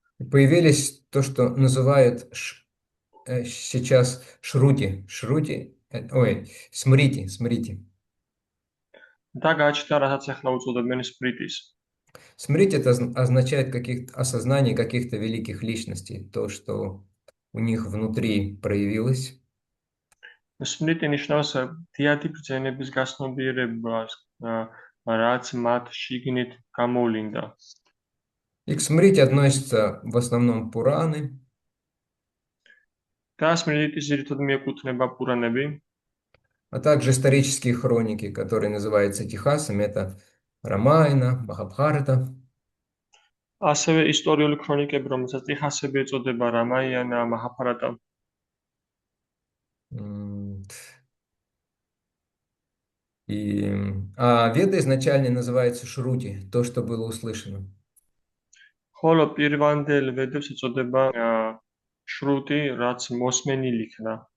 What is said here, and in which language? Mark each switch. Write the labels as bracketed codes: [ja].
[ru] Появились то, что называют сейчас шрути. Шрути, смрити, смрити. [ka] და გაჩნდა, რასაც ახლა უწოდებენ სპრიტის. [ru] Смрить это означает осознание каких-то великих личностей, то, что у них внутри проявилось. [ka] სპრიტი ნიშნავს დიადი ბრძენების გასნობიერებას, რაც მათ შიგნით გამოვლინდა. [ru] И к смрить относятся в основном Пураны, [ka] და სპრიტის ძირითადად მიეკუთვნება პურანები, [ru] а также исторические хроники, которые называются Тихасами, это Рамайна, Махабхарата. [ka] ასევე ისტორიული ქრონიკები, რომელსაც ტიხასები ეწოდება, რამაიანა, მაჰაბჰარატა. [ru] А Веды изначально называются Шрути, то, что было услышано. [ka] ხოლო პირვანდელ ვედებს ეწოდება შრუტი, რაც მოსმენილი იქნა.